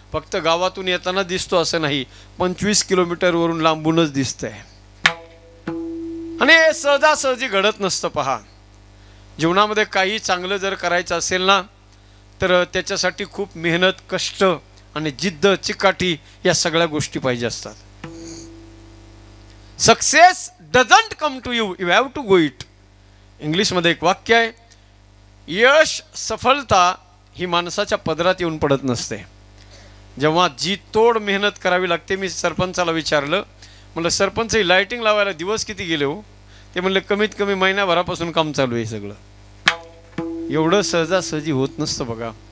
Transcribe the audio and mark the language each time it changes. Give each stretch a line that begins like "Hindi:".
Marathi: फक्त गावातून येताना दिसतो असं नाही, 25 किलोमीटरवरून लांबूनच दिसतंय. आणि हे सहजासहजी घडत नसतं पहा. जीवनामध्ये काही चांगलं जर करायचं असेल ना, तर त्याच्यासाठी खूप मेहनत, कष्ट आणि जिद्द, चिकाटी या सगळ्या गोष्टी पाहिजे असतात.
English: Success doesn't come to you, you have to go it.
Marathi: इंग्लिशमध्ये एक वाक्य आहे, यश, सफलता ही माणसाच्या पदरात येऊन पडत नसते, जेव्हा जी तोड मेहनत करावी लागते. मी सरपंचाला विचारलं, म्हणलं सरपंच ही लाईटिंग लावायला दिवस किती गेले हो? ते म्हणले कमीत कमी महिन्याभरापासून काम चालू आहे सगळं. एवढं सहजासहजी होत नसतं बघा.